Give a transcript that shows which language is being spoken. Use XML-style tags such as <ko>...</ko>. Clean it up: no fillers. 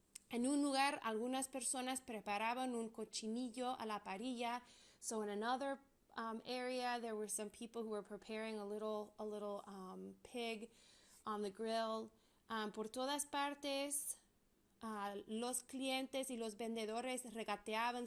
<es>En un lugar, algunas personas preparaban un cochinillo a la parrilla.</es> <en>So in another area, there were some people who were preparing a little pig on the grill.</en> <es>Por todas partes, los clientes y los vendedores regateaban.</es>